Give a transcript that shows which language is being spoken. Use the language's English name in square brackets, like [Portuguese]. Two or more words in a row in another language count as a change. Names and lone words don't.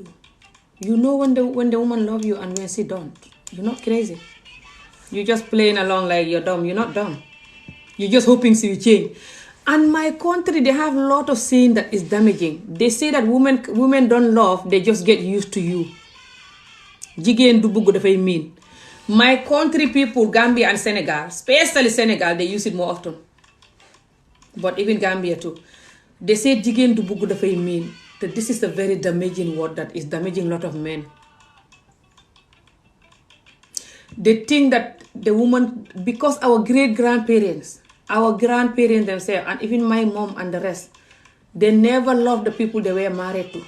[English] You know when the woman love you and when she don't. You're not crazy. You're just playing along like you're dumb. You're not dumb. You're just hoping she will change. And my country, they have a lot of saying that is damaging. They say that women don't love, they just get used to you. [Wolof] Jigéen du bugg dafay mean. [English] My country people, Gambia and Senegal, especially Senegal, they use it more often. But even Gambia too. They say [Wolof] jigéen du bugg dafay mean. [English] That this is a very damaging word that is damaging a lot of men. They think that the woman, because our great-grandparents, our grandparents themselves, and even my mom and the rest, they never loved the people they were married to.